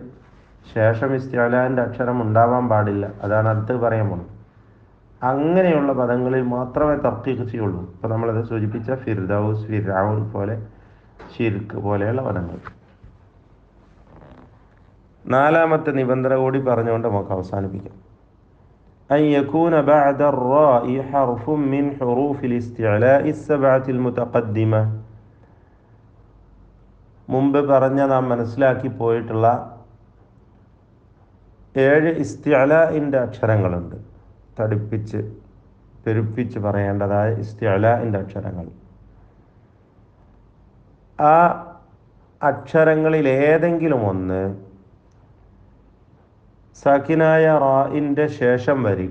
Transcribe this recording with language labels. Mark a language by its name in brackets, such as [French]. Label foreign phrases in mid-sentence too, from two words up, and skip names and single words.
[Malayalam] ശേഷം ഇസ്തിഅലാന്റെ അക്ഷരം ഉണ്ടാവാൻ പാടില്ല. അതാണ് അടുത്ത് പറയാൻ പോകുന്നത്. അങ്ങനെയുള്ള പദങ്ങളിൽ മാത്രമേ തർക്കീഖ് ചെയ്യുള്ളൂ. ഇപ്പം നമ്മളത് സൂചിപ്പിച്ച ഫിർദൗസ്, ഫിർഔൻ പോലെ, ഷിർക്ക് പോലെയുള്ള പദങ്ങൾ. നാലാമത്തെ നിബന്ധന കൂടി പറഞ്ഞുകൊണ്ട് നമുക്ക് അവസാനിപ്പിക്കാം. [Arabic] أن يكون بعد الراء حرف من حروف الاستعلاء السبعة المتقدمة. [Malayalam] മുമ്പ് പറഞ്ഞ നാം മനസ്സിലാക്കി പോയിട്ടുള്ള 7 ഇസ്തിഅലാഇൻ്റെ അക്ഷരങ്ങളുണ്ട്. തടിപ്പിച്ച് പെരുപ്പിച്ച് പറയേണ്ടതായ ഇസ്തിഅലാഇൻ്റെ അക്ഷരങ്ങൾ. ആ അക്ഷരങ്ങളിൽ ഏതെങ്കിലും ഒന്ന് സാക്കിനായ റായിൻ്റെ ശേഷം വരിക.